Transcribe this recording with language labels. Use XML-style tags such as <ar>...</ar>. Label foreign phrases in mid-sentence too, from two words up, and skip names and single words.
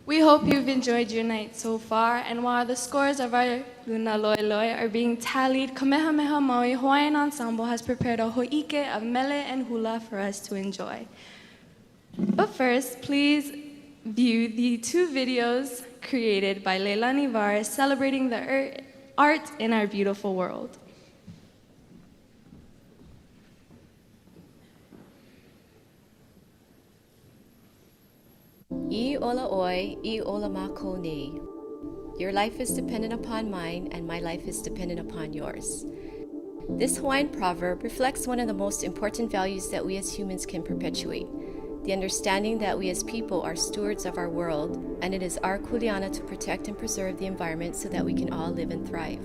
<en>hope you've enjoyed your night so far, and while the scores of our Luna Loi Loi are being tallied, Kamehameha Maui Hawaiian Ensemble has prepared a ho'ike of mele and hula for us to enjoy. But first, please view the 2 videos created by Leilani Var celebrating the art in our beautiful world.</en> <haw>I ola oi, I ola mako nei.</haw> <en>Your life is dependent upon mine, and my life is dependent upon yours. This Hawaiian proverb reflects one of the most important values that we as humans can perpetuate, the understanding that we as people are stewards of our world, and it is our kuleana to protect and preserve the environment so that we can all live and thrive.</en>